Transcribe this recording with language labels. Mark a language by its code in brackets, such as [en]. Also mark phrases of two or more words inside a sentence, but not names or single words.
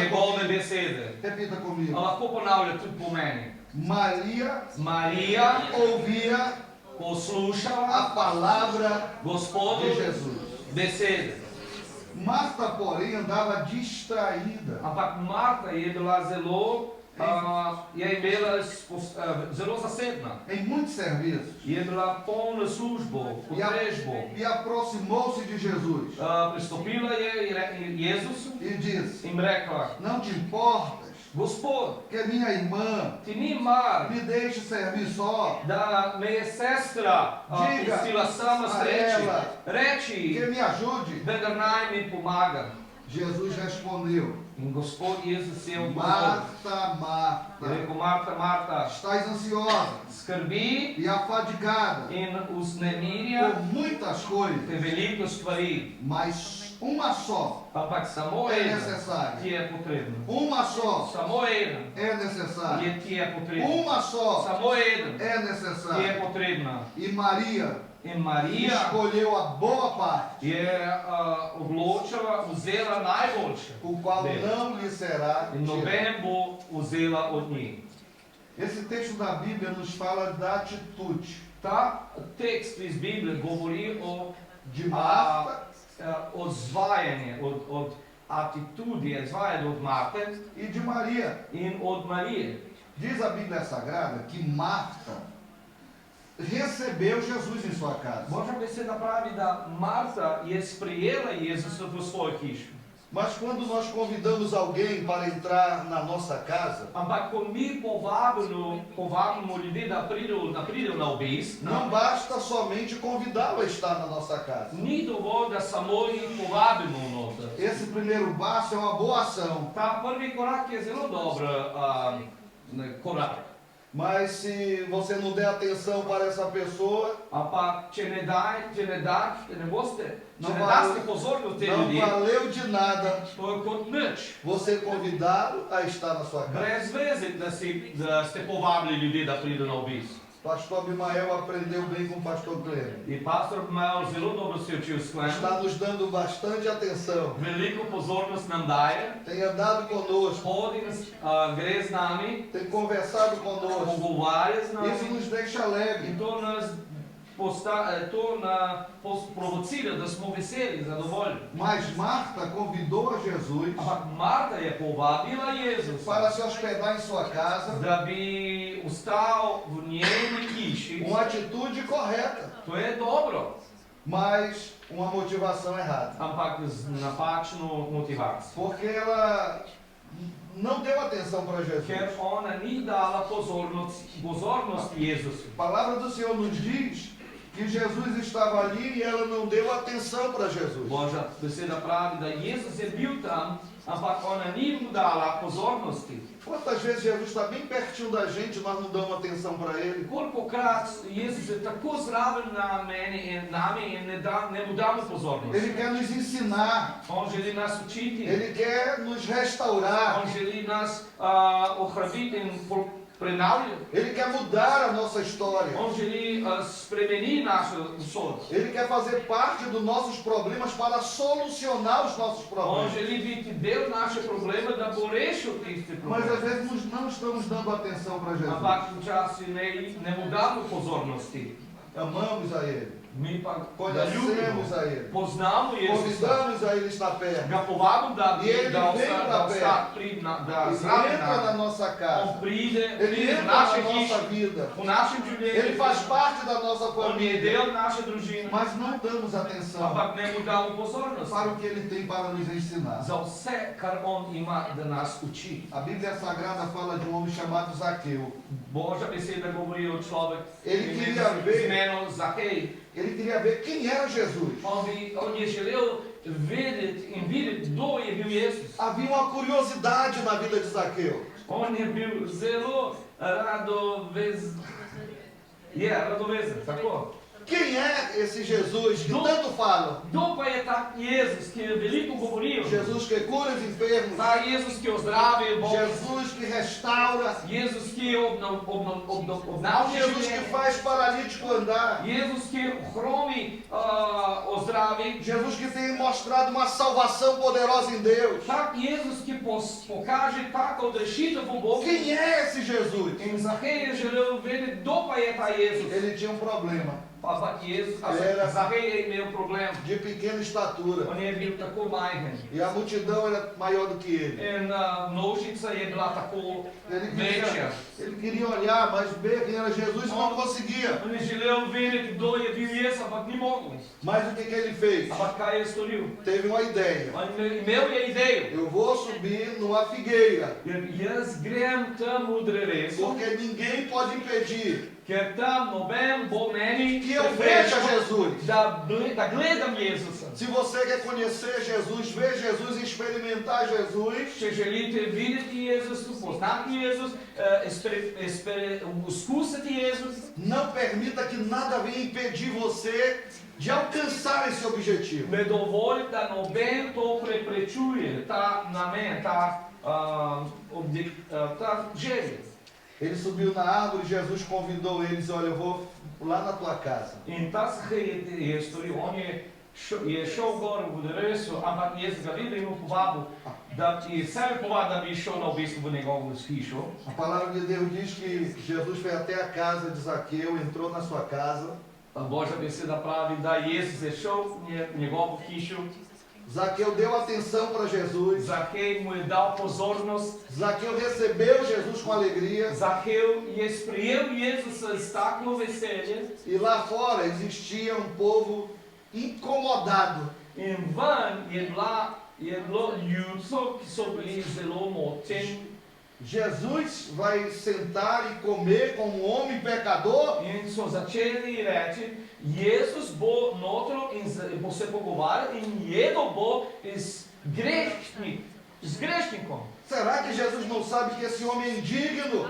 [sl] njegove [pt] comigo. [sl] besede. [pt] Repita comigo. [sl] Lahko ponavlja tudi po meni. [pt] Maria [sl] Marija [pt] ouvia [sl] poslušala [pt] a palavra de [sl] Gospodov [pt] Jesus. [sl] besede. [pt] Marta, porém, andava distraída [sl] Ampak Marta je bila zelo, je imela zelo zasedna. [pt] em muitos serviços [sl] Je bila polna službo, potrežbo. [pt] e aproximou-se de Jesus [sl] Pristopila je Jezusu [pt] e disse: [sl] in rekla, [pt] Não te importas [sl] Gospod, [pt] que minha irmã [sl] ti ni mar, [pt] me deixe servir só, [sl] da me je sestra [pt] Diga [sl] pustila sama [pt] a [sl] sreči. [pt] ela que [sl] Reči, [pt] me ajude? [sl] vendar naj mi pomaga. [pt] Jesus respondeu: [sl] In Gospod Jezus je odgovoril. [pt] Marta, [sl] Je Marta, rekel, Marta, Marta, [pt] estás ansiosa [sl] skrbi [pt] e afadigada [sl] in vznemirja [pt] por muitas coisas, [sl] te veliko stvari, [pt] mas uma só [sl] ampak samo [pt] é [sl] ena [pt] necessária. [sl] ti je potrebna. [pt] Uma só [sl] Samo ena [pt] é necessária. [sl] ti je potrebna. [pt] Uma só [sl] Samo ena [pt] é [sl] ti je [pt] necessária. [sl] potrebna. [pt] E Maria [sl] In Marija [pt] escolheu a boa parte, [sl] je odločila, vzela najboljše [pt] o qual não lhe será [sl] in [pt] tirado. [sl] noben bo vzela od njih. [pt] Esse texto da Bíblia nos fala da atitude [sl] Ta tekst iz Biblije govori o [pt] de Marta [sl] odzvajanje, od atitudije, izvajanje od Marte [pt] e de Maria. [sl] in od Marije. [pt] Diz a Bíblia Sagrada que Marta recebeu Jesus em sua casa. [sl] Božja beseda pravi, da Marta je sprejela Jezusa v svojo hišo. [pt] Mas quando nós convidamos alguém para entrar na nossa casa, [sl] Ampak ko mi povabimo ljudi, da pridejo na obisk, [pt] não basta somente convidá-lo a estar na nossa casa. [sl] ni dovolj, da samo jih povabimo noter. [pt] Esse primeiro passo é uma boa ação, [sl] Ta prvi korak je zelo dober korak. [pt] mas se você não der atenção para essa pessoa, [sl] Ampak če ne [pt] Não [sl] daste [pt] valeu- [sl] pozornost te [pt] não [sl] ljudi, [pt] valeu de nada [sl] to je kot nič. [pt] você convidá-lo a estar na sua casa. [sl] Brez veze, da ste povabili ljudi, da pridejo na obisk. [pt] Pastor Abimael aprendeu bem com o pastor Cleber. [sl] In pastor Mael zelo dobro se je učil s Klenom. [pt] Está nos dando bastante atenção. [sl] Veliko pozornost nam daje, [pt] Tem andado conosco, [sl] hodi, gre z nami, [pt] tem conversado conosco. [sl] pogovarja z [pt] Isso [sl] nami [pt] nos deixa alegre. [sl] in to nas provocira, da smo veseli, zadovoljni. [pt] Mas Marta convidou a Jesus [sl] Ampak Marta je povabila [pt] para [sl] Jezusa, [pt] se hospedar em sua casa, [sl] da bi ostal v njeni hiši. [pt] uma atitude correta, [sl] To je dobro, [pt] mas uma motivação errada. [sl] ampak z napačno motivacijo. [pt] Porque ela não deu atenção para Jesus. [sl] Ker ona ni dala pozornost Jezusu. [pt] A palavra do Senhor nos diz que Jesus estava ali e ela não deu atenção para Jesus. [sl] Božja beseda pravi, da Jezus je bil tam, Ampak ona ni mu dala pozornosti. [pt] Quantas vezes Jesus está bem pertinho da gente e nós não damos atenção para Ele? [sl] Kolikokrat Jezus je tako zraven na meni in nami in ne mu damo pozornost. [pt] Ele quer nos ensinar, [sl] On želi nas učiti, [pt] Ele quer nos restaurar, [sl] on želi nas ohraniti in prenavljati. [pt] Ele quer mudar a nossa história. [sl] On želi spremeniti našo usodo. [pt] Ele quer fazer parte dos nossos problemas para solucionar os nossos [sl] On [pt] problemas. [sl] želi biti del naše probleme, da bo rešil tiste [pt] Mas às [sl] probleme. [pt] vezes nós não estamos dando atenção para Jesus. [sl] Ampak včasih ne mu damo pozornosti. [pt] Amamos a Ele, [sl] Mi pa ga [pt] conhecemos [sl] ljubimo, [pt] a Ele, [sl] poznamo Jezusa, [pt] convidamos a Ele estar perto. [sl] ga povabimo, da [pt] E ele vem pra [sl] ostane da [pt] Ele [sl] zraven [pt] entra na [sl] nas. [pt] nossa [sl] On [pt] casa, [sl] pride [pt] Ele [sl] v [pt] entra [sl] naše [pt] na nossa [sl] hiše, [pt] vida, [sl] v našem [pt] Ele [sl] življenju. [pt] faz parte da nossa [sl] On je [pt] família, [sl] del naše družine, [pt] mas não damos atenção [sl] ampak ne mu damo pozornost [pt] para o que Ele tem para nos ensinar. [sl] za vse, kar on ima, da nas uči. [pt] A Bíblia Sagrada fala de um homem chamado Zaqueu. [sl] Božja beseda govori o človek [pt] Ele queria ver- [sl] z imenom Zakej. [pt] Ele queria ver quem era Jesus. [sl] On je želel vedeti in videti, kdo je bil Jezus. [pt] Havia uma curiosidade na vida de Zaqueu. [sl] On je bil zelo radovezen. Radovezen, tako. [pt] Quem é esse Jesus que tanto falam? [sl] Kdo pa je ta Jezus, ki je veliko govoril? [pt] Jesus que cura os enfermos, [sl] Ta Jezus, ki ozdravi bolne. [pt] Jesus que restaura, [sl] Jezus, ki obnavlja [pt] Jesus que [sl] življenje. [pt] faz paralítico andar, [sl] Jezus, ki hromi ozdravi. [pt] Jesus que tem mostrado uma salvação poderosa em Deus. [sl] Tak Jezus, ki pokaže tako odrešitev v Bogu. [pt] Quem é esse Jesus? [sl] In Zahej je želel vedeti, kdo pa je ta Jezus. [pt] Ele tinha um problema [sl] Ampak [pt] Era- [sl] Zahej je imel problem. [pt] de pequena estatura [sl] On je bil tako majhen. [pt] e a multidão era maior do que ele. [sl] In množica je bila tako večja. [pt] Ele queria olhar, mas ver quem era Jesus e não conseguia. [sl] On je želel vedeti, kdo je bil Jezus, ampak ni mogel. [pt] Mas o que ele fez? [sl] Ampak kaj je storil? [pt] Teve uma ideia. [sl] On imel je idejo. [pt] Eu vou subir numa figueira, [sl] Jaz grem tam v drevesu, [pt] porque ninguém pode impedir [sl] ker tam noben bo meni que eu veja preprečil, [pt] Jesus. [sl] da gledam Jezusa. [pt] Se você quer conhecer Jesus, ver Jesus e experimentar Jesus, [sl] Če želite videti Jezus, poznati Jezus, izkusiti Jezus, [pt] não permita que nada venha impedir você de alcançar esse objetivo. [sl] ne dovoli, da noben to preprečuje, ta namen, ta želja. [pt] Ele subiu na árvore, Jesus convidou ele e disse: olha, eu vou lá na tua casa. [sl] In ta Zahej je storil, on je šel gor v drevesu, ampak Jezus ga videl in mu povabil, da ti sebe povabi, da bi šel na obisk v njegovo hišo. [pt] A palavra de Deus diz que Jesus foi até a casa de Zaqueu, entrou na sua casa. [sl] Božja beseda pravi, da Jezus je šel v njegovo hišo, [pt] Zaqueu deu atenção para Jesus. [sl] Zahej mu je dal pozornost, [pt] Zaqueu recebeu Jesus com alegria. [sl] Zahej je sprejel Jezusa s tako veselje [pt] E lá fora existia um povo incomodado. [sl] in ven je bilo ljudstvo, ki so bili zelo moteni. [pt] Jesus vai sentar e comer com um homem pecador? [sl] In so začeli reči, Jezus bo notro in bo se pogovarjal in jedel bo z grešnikom. [pt] Será que Jesus não sabe que esse homem é indigno?